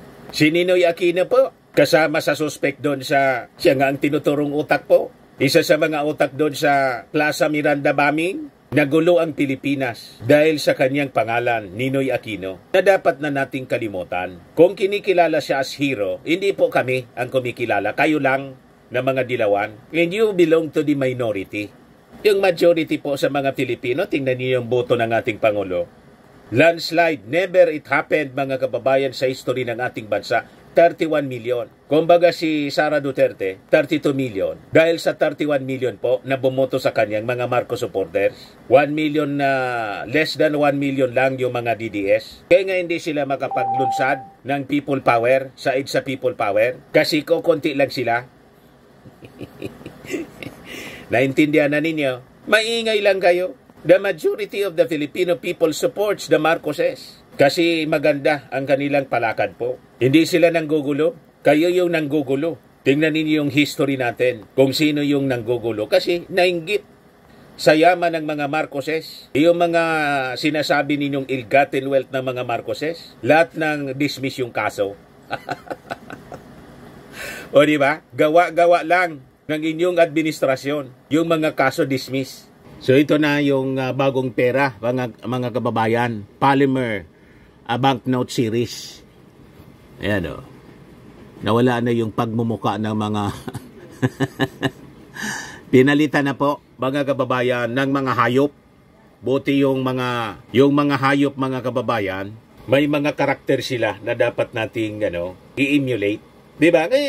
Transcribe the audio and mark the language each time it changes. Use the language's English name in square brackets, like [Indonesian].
[Filipino] Si Ninoy Aquino po, kasama sa suspect doon sa, siya nga ang tinuturong utak po. Isa sa mga utak doon sa Plaza Miranda bombing. Nagulo ang Pilipinas dahil sa kanyang pangalan, Ninoy Aquino, na dapat na nating kalimutan. Kung kinikilala siya as hero, hindi po kami ang kumikilala. Kayo lang na mga dilawan. [English] And you belong to the minority. [Filipino] Yung majority po sa mga Pilipino, tingnan niyo yung boto ng ating Pangulo. Landslide, [English] never it happened, [Filipino] mga kababayan, sa history ng ating bansa. 31 million. Kumbaga si Sara Duterte, 32 million. Dahil sa 31 million po na bumoto sa kanyang mga Marcos supporters, 1 million na less than 1 million lang yung mga DDS. Kaya nga hindi sila makapaglunsad ng people power, sa people power, kasi konti lang sila. Naintindihan na ninyo? Maingay lang kayo. [English] The majority of the Filipino people supports the Marcoses. [Filipino] Kasi maganda ang kanilang palakad po. Hindi sila nanggugulo. Kayo yung nanggugulo. Tingnan ninyo yung history natin. Kung sino yung nanggugulo. Kasi nainggit sa yaman ng mga Marcoses. Yung mga sinasabi ninyong ill-gotten wealth ng mga Marcoses. Lahat ng dismiss yung kaso. O diba? Gawa-gawa lang ng inyong administrasyon. Yung mga kaso dismiss. So ito na yung bagong pera, mga kababayan. [English] Polymer banknote series. [Filipino] Ayan o. Nawala na yung pagmumuka ng mga pinalitan na po, mga kababayan, ng mga hayop. Buti yung mga hayop, mga kababayan, may mga karakter sila na dapat nating i-emulate. Diba?